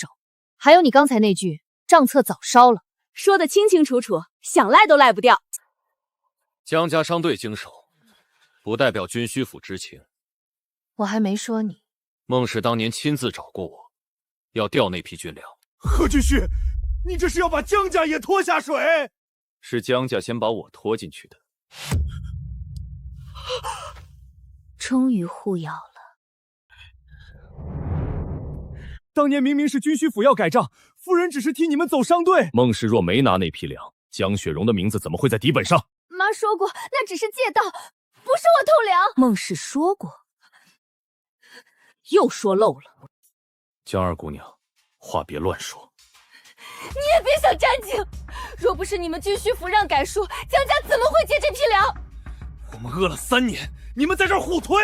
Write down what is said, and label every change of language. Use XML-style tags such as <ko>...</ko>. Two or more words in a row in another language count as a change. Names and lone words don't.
<zh>還有你剛才那句賬冊早燒了，說得清清楚楚，想賴都賴不掉。江家商隊經手，不代表軍需府知情。我還沒說你。孟氏當年親自找過我，要調那批軍糧。何軍需，你這是要把江家也拖下水？是江家先把我拖進去的。終於互咬了。當年明明是軍需府要改賬，夫人只是替你們走商隊。孟氏若沒拿那批糧，江雪蓉的名字怎麼會在底本上？媽說過，那只是借道，不是我偷糧。孟氏說過，又說漏了。江二姑娘，話別亂說。你也別想沾景，若不是你們軍需府讓改書，江家怎麼會借這批糧？我們餓了3年，你們在這兒互推。</zh>